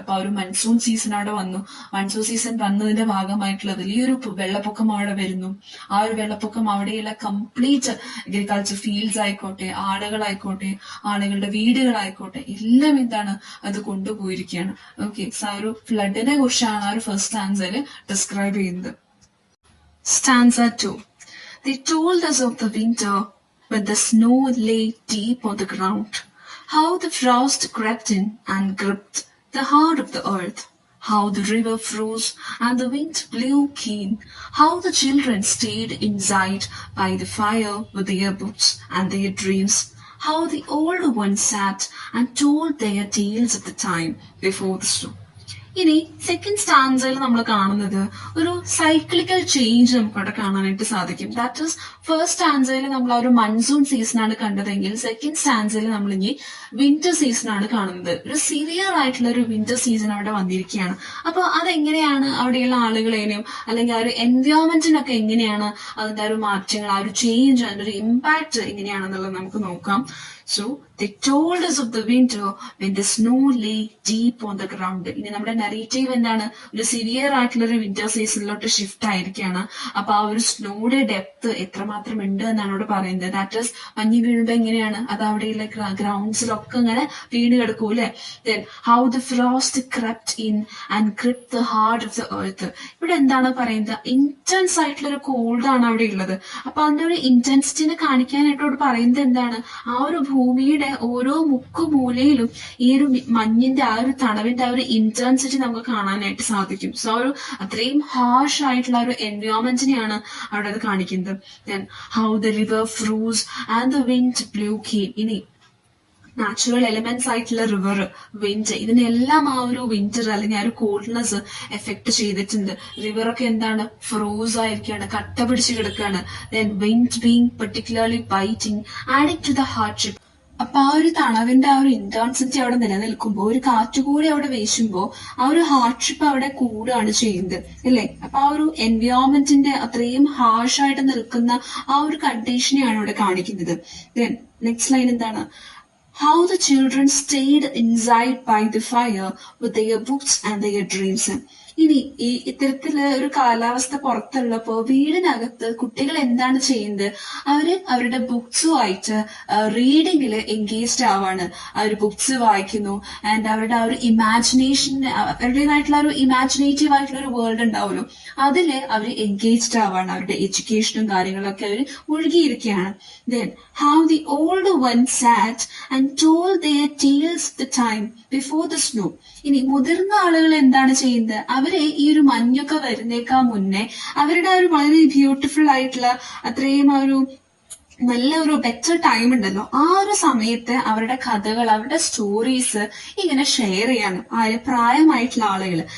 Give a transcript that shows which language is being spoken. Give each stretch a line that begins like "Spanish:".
Malayalam: അപ്പൊ ആ ഒരു മൺസൂൺ സീസൺ അവിടെ വന്നു. മൺസൂൺ സീസൺ വന്നതിന്റെ ഭാഗമായിട്ടുള്ള വലിയൊരു വെള്ളപ്പൊക്കം അവിടെ വരുന്നു. ആ ഒരു വെള്ളപ്പൊക്കം അവിടെയുള്ള കംപ്ലീറ്റ് അഗ്രികൾച്ചർ ഫീൽഡ്സ് ആയിക്കോട്ടെ, ആളുകളായിക്കോട്ടെ, ആളുകളുടെ വീടുകളായിക്കോട്ടെ, എല്ലാം എന്താണ് അത് കൊണ്ടുപോയിരിക്കുകയാണ്. ഓക്കെ, ആ ഒരു ഫ്ലഡിനെ കുറിച്ചാണ് ആ ഒരു ഫസ്റ്റ് സ്റ്റാൻസയിൽ ഡിസ്ക്രൈബ് ചെയ്യുന്നത്. Stanza 2.
English: They told us of the winter when the snow lay deep on the ground, how the frost crept in and gripped the heart of the earth, how the river froze and the wind blew keen, how the children stayed inside by the fire with their books and their dreams, how the old ones sat and told their tales of the time before the snow.
Malayalam: ഇനി second സ്റ്റാൻസയിൽ നമ്മൾ കാണുന്നത് ഒരു cyclical change നമുക്ക് അവിടെ കാണാനായിട്ട് സാധിക്കും.
English: that is
Malayalam: first സ്റ്റാൻസയിൽ നമ്മൾ ആ ഒരു മൺസൂൺ സീസൺ ആണ് കണ്ടതെങ്കിൽ സെക്കൻഡ് സ്റ്റാൻസയിൽ നമ്മൾ ഇനി വിന്റർ സീസൺ ആണ് കാണുന്നത്. ഒരു സിവിയർ ആയിട്ടുള്ള ഒരു വിന്റർ സീസൺ അവിടെ വന്നിരിക്കുകയാണ്. അപ്പൊ അതെങ്ങനെയാണ് അവിടെയുള്ള ആളുകളെയും അല്ലെങ്കിൽ ആ ഒരു എൻവയോൺമെന്റിനൊക്കെ എങ്ങനെയാണ് അതിന്റെ ആ ഒരു മാറ്റങ്ങൾ, ആ ഒരു ചേഞ്ച്, അതിന്റെ ഒരു ഇമ്പാക്ട് എങ്ങനെയാണെന്നുള്ളത് നമുക്ക് നോക്കാം.
English: So they told us of the winter when the snow lay deep on the ground.
Malayalam: ഇനി നമ്മുടെ നറേറ്റീവ് എന്താണ്, ഒരു സിവിയർ ആയിട്ടുള്ള ഒരു വിന്റർ സീസണിലോട്ട് ഷിഫ്റ്റ് ആയിരിക്കുകയാണ്. അപ്പൊ ആ ഒരു സ്നോയുടെ ഡെപ്ത് എത്രമാത്രം ഉണ്ട് എന്നാണ് ഇവിടെ പറയുന്നത്.
English: that is
Malayalam: മഞ്ഞ് വീഴുമ്പോ എങ്ങനെയാണ് അത് അവിടെയുള്ള ഗ്രൗണ്ട്സിലൊക്കെ ഇങ്ങനെ വീണ് കിടക്കൂല്ലേ.
English: Then how the frost crept in and gripped the heart of the earth.
Malayalam: ഇവിടെ എന്താണ് പറയുന്നത്, ഇന്റൻസ് ആയിട്ടുള്ള ഒരു കോൾഡ് ആണ് അവിടെ ഉള്ളത്. അപ്പൊ അതിന്റെ ഒരു ഇന്റൻസിറ്റിനെ കാണിക്കാനായിട്ട് ഇവിടെ പറയുന്നത് എന്താണ്, ആ ഒരു ഭൂമിയുടെ ഓരോ മുക്കുമൂലയിലും ഈ ഒരു മഞ്ഞിന്റെ ആ ഒരു തണവിന്റെ ആ ഒരു ഇന്റൻസിറ്റി നമുക്ക് കാണാനായിട്ട് സാധിക്കും. സോ ആ ഒരു അത്രയും ഹാർഷ് ആയിട്ടുള്ള ഒരു എൻവയോൺമെന്റിനെയാണ് അവിടെ അത് കാണിക്കുന്നത്.
English: Then how the river froze and the wind blew came.
Malayalam: ഇനി നാച്ചുറൽ എലിമെന്റ്സ് ആയിട്ടുള്ള റിവർ, വിൻഡ്, ഇതിനെല്ലാം ആ ഒരു വിന്റർ അല്ലെങ്കിൽ ആ ഒരു കോൾഡ്നെസ് എഫക്ട് ചെയ്തിട്ടുണ്ട്. റിവറൊക്കെ എന്താണ്, ഫ്രോസ് ആയിരിക്കുകയാണ്, കട്ട പിടിച്ച് കിടക്കുകയാണ്.
English: Then wind being particularly biting adding to the hardship.
Malayalam: അപ്പൊ ആ ഒരു തണവിന്റെ ആ ഒരു ഇന്റൻസിറ്റി അവിടെ നിലനിൽക്കുമ്പോൾ ഒരു കാറ്റുകൂടി അവിടെ വീശുമ്പോൾ ആ ഒരു ഹാർഡ്ഷിപ്പ് അവിടെ കൂടുകയാണ് ചെയ്യുന്നത് അല്ലേ. അപ്പൊ ആ ഒരു എൻവയോൺമെന്റിന്റെ അത്രയും ഹാർഷായിട്ട് നിൽക്കുന്ന ആ ഒരു കണ്ടീഷനെയാണ് ഇവിടെ കാണിക്കുന്നത്.
English: then next line
Malayalam: എന്താണ്,
English: how the children stayed inside by the fire with their books and their dreams.
Malayalam: ഇനി ഈ ഇത്തരത്തില് ഒരു കാലാവസ്ഥ പുറത്തുള്ളപ്പോ വീടിനകത്ത് കുട്ടികൾ എന്താണ് ചെയ്യുന്നത്, അവര് അവരുടെ ബുക്സുമായിട്ട് റീഡിങ്ങില് എൻഗേജ്ഡ് ആവാണ്. അവർ ബുക്സ് വായിക്കുന്നു ആൻഡ് അവരുടെ ആ ഒരു ഇമാജിനേഷൻ, അവരുടേതായിട്ടുള്ള ഒരു ഇമാജിനേറ്റീവ് ആയിട്ടുള്ള ഒരു വേൾഡ് ഉണ്ടാവുമല്ലോ, അതില് അവർ എൻഗേജ്ഡ് ആവാണ്. അവരുടെ എഡ്യൂക്കേഷനും കാര്യങ്ങളൊക്കെ അവർ മുഴുകിയിരിക്കുകയാണ്.
English: Then how the older ones sat and told their tales of the time before the snow.
Malayalam: ഇനി മുതിർന്ന ആളുകൾ എന്താണ് ചെയ്യുന്നത്, അവരെ ഈ ഒരു മഞ്ഞൊക്കെ വരുന്നേക്കാൾ മുന്നേ അവരുടെ ഒരു വളരെ ബ്യൂട്ടിഫുൾ ആയിട്ടുള്ള അത്രയും ആ ഒരു നല്ല ഒരു ബെറ്റർ ടൈം ഉണ്ടല്ലോ, ആ ഒരു സമയത്ത് അവരുടെ കഥകൾ, അവരുടെ സ്റ്റോറീസ് ഇങ്ങനെ ഷെയർ ചെയ്യാണ് ആര്, പ്രായമായിട്ടുള്ള ആളുകൾ.